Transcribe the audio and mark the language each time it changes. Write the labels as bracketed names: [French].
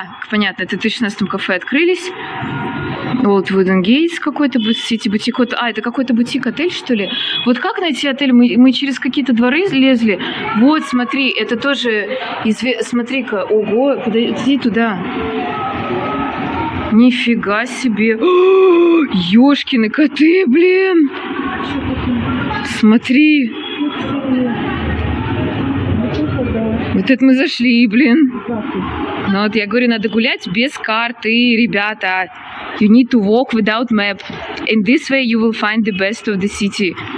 [Russian] Понятно, это в 2016 кафе открылись. Old Wooden Gates какой-то, сити-бутик. Это какой-то бутик-отель, что ли? Вот как найти отель? Мы через какие-то дворы лезли. Вот, смотри, это тоже... Смотри-ка, ого, подойди туда. Нифига себе. Ёшкины коты, блин. Смотри. Вот это мы зашли, блин. Ну вот я говорю, надо гулять без карты, ребята. [English] You need to walk without map. In this way you will find the best of the city.